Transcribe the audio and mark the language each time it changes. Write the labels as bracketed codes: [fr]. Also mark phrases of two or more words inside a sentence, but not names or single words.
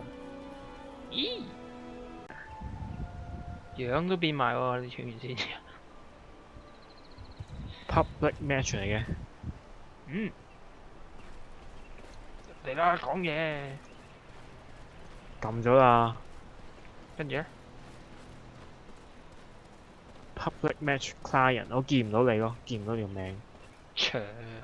[yue] 咦？樣都變埋喎，你傳完先。 [en] Public match [yue] 嚟嘅。嚟啦，講嘢。撳咗啦。跟住咧 [en] Public match client， [yue] 我見唔到你咯，見唔到你個名。長。